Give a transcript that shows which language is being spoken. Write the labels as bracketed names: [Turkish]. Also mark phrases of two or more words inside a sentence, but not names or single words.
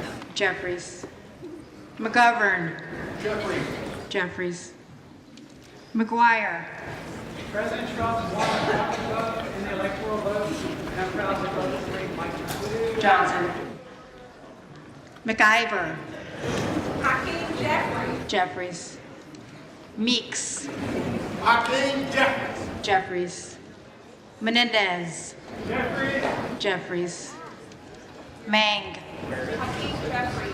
[English] Jeffries. McGovern. Jeffries. Jeffries. McGuire. President Trump won in the electoral vote. And I'm proud to vote for Mike Johnson. McIver. Hakeem Jeffries. Jeffries. Meeks. Hakeem Jeffries. Jeffries. Menendez. Jeffries. Jeffries. Mang. Hakeem Jeffries.